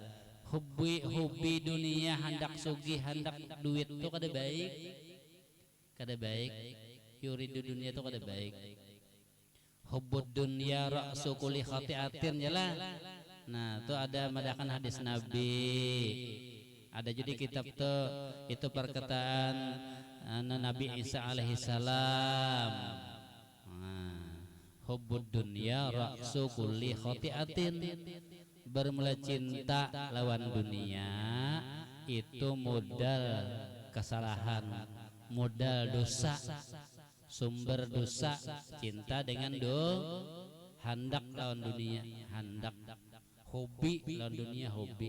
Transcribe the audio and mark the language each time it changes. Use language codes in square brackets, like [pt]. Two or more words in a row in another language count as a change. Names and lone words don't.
[bjn] Hobi dunia, hendak sugih, hendak duit itu kada baik, kada baik. Yuridu dunia itu kada baik. [ar] حب الدنيا رأس كل خطيئة [bjn] jelah. Nah, itu ada madakan hadis Nabi. Ada jadi kitab tuh itu perkataan Nabi Isa alaihi salam. [ar] حب الدنيا رأس كل خطيئة. [bjn] Bermula cinta lawan dunia itu modal kesalahan, modal dosa, sumber dosa. Cinta dengan hendak lawan dunia, hendak hobi lawan dunia, hobi.